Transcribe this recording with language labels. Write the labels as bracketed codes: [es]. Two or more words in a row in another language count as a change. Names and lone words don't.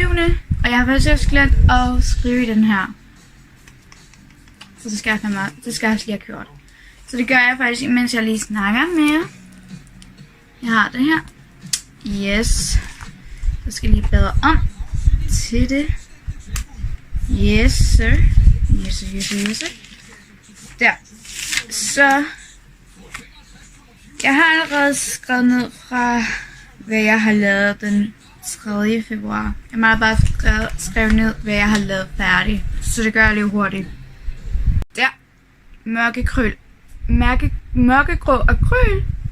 [da] Og jeg har faktisk også glemt at skrive i den her. Så det skal jeg også lige have gjort. Så det gør jeg faktisk, imens jeg lige snakker med jer. Jeg har det her. Yes. Så skal jeg lige bladre om til det. [en] Yes, sir. Yes, sir, yes, sir, yes, sir. [da] Der. Så. Jeg har allerede skrevet ned fra, hvad jeg har lavet den 3. februar. Jeg har bare skrevet ned, hvad jeg har lavet færdigt. Så det gør jeg lige hurtigt. Der. Mørkegrå akryl.